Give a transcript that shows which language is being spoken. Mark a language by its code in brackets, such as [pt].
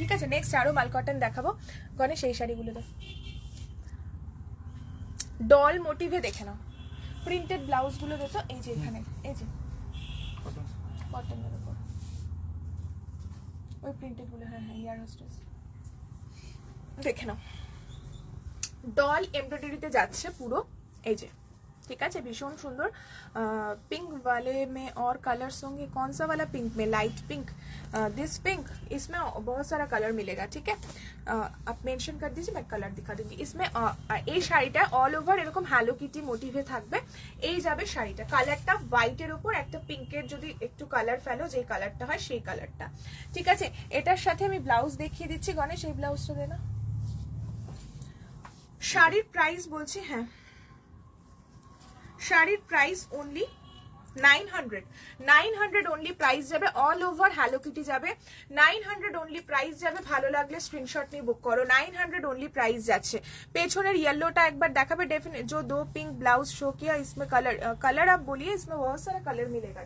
[bn] ঠিক আছে, নেক্সট আরো মাল কটন দেখাবো। গণেশ এই শাড়িগুলো তো ডল মোটিভে দেখে নাও, প্রিন্টেড ব্লাউজ গুলো দেখো। এই যে এখানে, এই যে কটনের উপর ওই প্রিন্টেড গুলো, হ্যাঁ হ্যাঁ ইয়ার হোস্টেস দেখে নাও। ডল এমব্রয়ডারিতে যাচ্ছে পুরো, এই যে। [hi] ठीक है, भीषण सुंदर पिंक वाले में और कलर्स होंगे। कौन सा वाला पिंक में? लाइट पिंक, दिस पिंक, इसमें बहुत सारा कलर मिलेगा। ठीक है, आप मेंशन कर दीजिए, मैं कलर दिखा दूंगी। इसमें [bn] এই শাড়িটা অল ওভার এরকম হ্যালো কিটি মোটিভে থাকবে। এই যাবে শাড়িটা, কালারটা হোয়াইটের উপর একটা পিঙ্কের যদি একটু কালার ফেলো, যে কালারটা হয় সেই কালারটা। ঠিক আছে, এটার সাথে আমি ব্লাউজ দেখিয়ে দিচ্ছি। গণেশ এই ব্লাউজটা দে না। শাড়ির প্রাইস বলছি, হ্যাঁ শাড়ির প্রাইস অনলি 900, 900 অনলি প্রাইস যাবে। অল ওভার হ্যালো কিটি যাবে, 900 অনলি প্রাইস যাবে। ভালো লাগলে স্ক্রিনশট নিয়ে বুক করো। 900 অনলি প্রাইস যাচ্ছে। পেছনের येलोটা একবার দেখাবে डेफिनेट। [hi] जो दो पिंक ब्लाउज शो किया इसमें कलर, कलर आप बोलिए, इसमें बहुत सारा कलर मिलेगा।